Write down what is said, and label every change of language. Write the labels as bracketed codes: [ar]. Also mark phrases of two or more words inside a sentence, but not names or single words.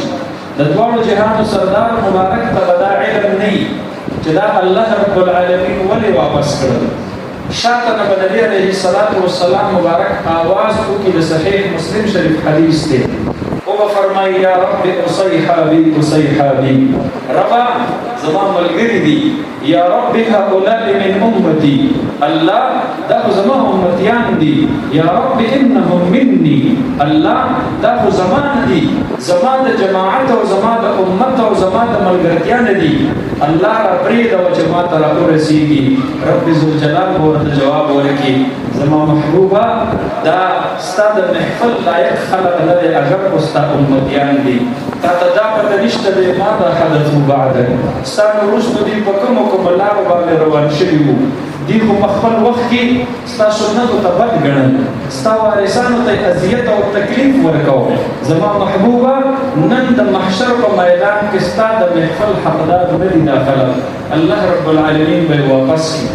[ps] د دواړو جهانو سردار مبارک ته به دا علم نه وي چې دا الله [ar] رب العالمین [ps] ولې واپس کړل. شاته نه به نبی [ar] علیه الصلاة والسلام [ps] مبارک آواز وکړي، د صحیح مسلم شریف حدیث دی، او به فرمایي [ar] یا رب اصیحابي اصیحابي، [ps] ربا زما ملګري دي، [ar] یا رب هؤلاء من امتي، [ps] الله دا خو زما امتیان دي، [ar] یا رب انهم مني، [ps] الله دا خو زما نه دي، زما د جماعت او زما د امت او زما د ملګرتیا نه دي، الله را پرېږده چې ما ته راورسېږي. [ar] رب ذوالجلال [ps] به ورته جواب ورکړي زما محبوبه دا ستا د محفل لایق خلق نه دی، اگر خو ستا امتیان دي، تا ته دا پته نشته دی [ar] ماذا حدث بعدک، [ps] ستا نه وروسته دوی په کومو کومو لارو باندې روان شوي وو، دوی خو په خپل وخت کې ستا سنتو ته بد ګڼل، ستا وارثانو ته اذیت او تکلیف ورکوه. زما محبوبه نن د محشر په میدان کې ستا د محفل حقدار نه دي دا خلک، الله [ar] رب العالمین [ps] به یې واپس کړي.